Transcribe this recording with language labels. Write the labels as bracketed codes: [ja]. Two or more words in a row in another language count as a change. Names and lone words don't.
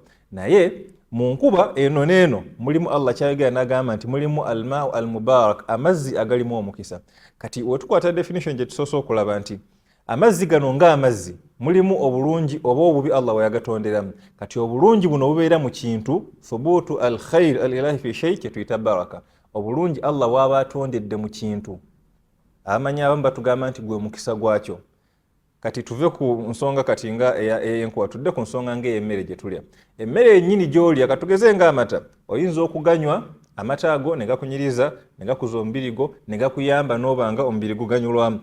[lg] Naye mu nkuba eno n'eno mulimu Allah kyayogera n'agamba nti mulimu [ar] الماء المبارك, [lg] amazzi agalimu omukisa. Kati wetukwata definition gye tusoose okulaba nti amazzi gano ng'amazzi mulimu obulungi oba obubi Allah we yagatonderamu. Kati obulungi buno bubeera mu kintu, [ar] ثبوت الخير الإلهي في شيء, [lg] kye tuyita baraka. Obulungi Allah waba atondedde mu kintu, amanyi abamu batugamba nti gwe mukisa gwakyo. Kati tuve ku nsonga kati nga ey'enkuba, tudde ku nsonga ng'ey'emmere gye tulya. Emmere yennyini gy'olya, katugeze ng'amata, oyinza okuganywa amata ago ne gakunyiriza, ne gakuza omubiri gwo, ne gakuyamba n'obanga omubiri guganyulwamu.